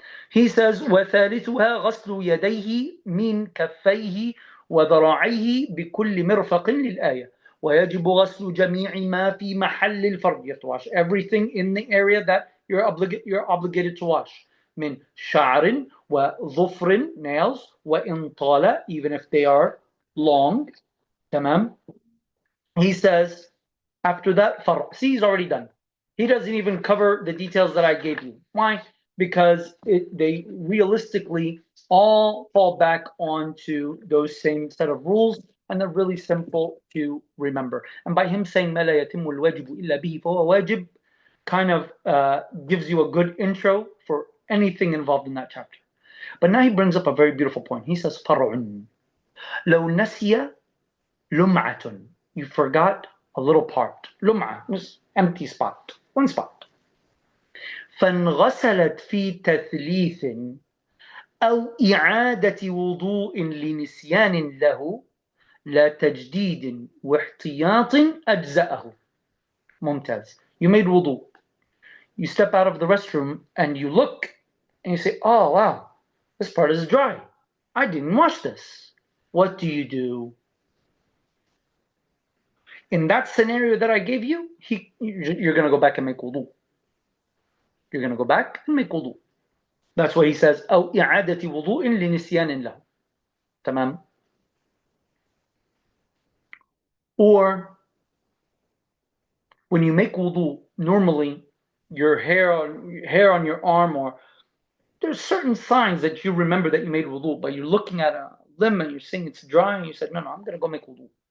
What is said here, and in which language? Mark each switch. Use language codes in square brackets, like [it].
[en] He says [ar] وثالثها غسل يديه من كفيه وذراعيه بكل مرفق للآية. ويجب غسل جميع ما في محل الفرج. [en] You have to wash everything in the area that you're obligated to wash. [ar] من شعر وظفر [en] nails [ar] وإن طال [en] even if they are long. [ar] تمام. [en] He says after that فرع. See, he's already done. He doesn't even cover the details that I gave you. Why? Because they realistically all fall back onto those same set of rules, and they're really simple to remember. And by him saying [ar] ما لا يتم الواجب إلا به فهو واجب [en] kind of gives you a good intro for anything involved in that chapter. But now he brings up a very beautiful point. He says [ar] فرع لو نسي لمعة. [en] You forgot a little part. لمعة, just empty spot, one spot. [ar] فانغسلت في تثليث أو إعادة وضوء لنسيان له لا تجديد واحتياط أجزأه. ممتاز. [en] You made wudu. You step out of the restroom and you look and you say, oh wow, this part is dry. I didn't wash this. What do? In that scenario that I gave you, you're going to go back and make wudu. You're going to go back and make wudu. That's why he says [ar] أو إعادة وضوء لنسيان له. تمام. [en] Or when you make wudu, normally your hair on your arm, or there's certain signs that you remember that you made wudu, but you're looking at a limb and you're seeing it's dry and you said, no, I'm going to go make wudu.